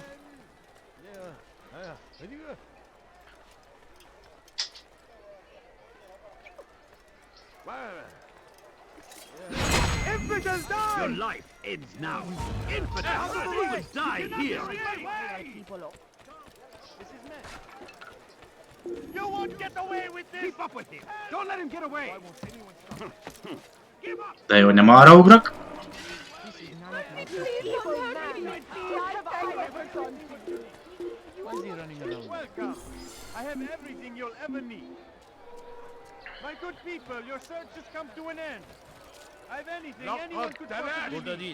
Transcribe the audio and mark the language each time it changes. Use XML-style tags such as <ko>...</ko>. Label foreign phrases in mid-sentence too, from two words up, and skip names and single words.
<en>Yeah. And you, Infidels die! Your life ends now. Infidels will die here. People up. You won't get away with this! Keep up with him. Don't let him get away. Why won't anyone stop? Give up!</en> <hu>De jó, hogy nem arra ugrok.</hu> <en>This is none of my business. Please don't hurt me. What have I ever done to you? Why is he running around? Welcome. I have everything you'll ever need. My good people, your search has come to an end. I have anything anyone could possibly</en> <tr>Burada</tr> <en>need.</en>